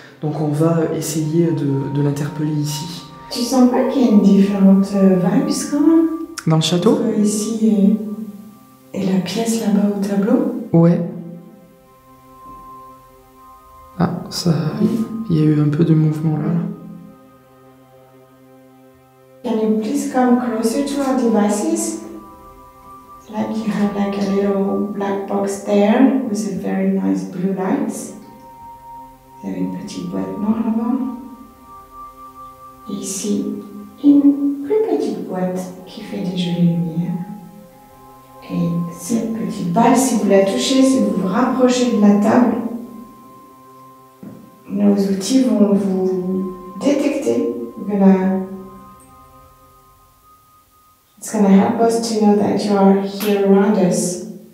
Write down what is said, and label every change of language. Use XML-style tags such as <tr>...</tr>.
<fr>Donc on va essayer de l'interpeller ici. Tu sens pas qu'il y a une différente vibes quand même Dans le château ? entre ici et la pièce là-bas au tableau. Ouais. Ah, ça... Il y a eu un peu de mouvement là.</fr> <en>Can you please come closer to our devices? Like you have like a little black box there with a very nice blue lights.</en> <fr>Vous avez une petite boîte noire là-bas. Et ici, une plus petite boîte qui fait des jolies lumières. Et cette petite balle, si vous la touchez, si vous vous rapprochez de la table, nos outils vont vous détecter.</fr> <en>It's gonna help us to know that you are here around us.</en>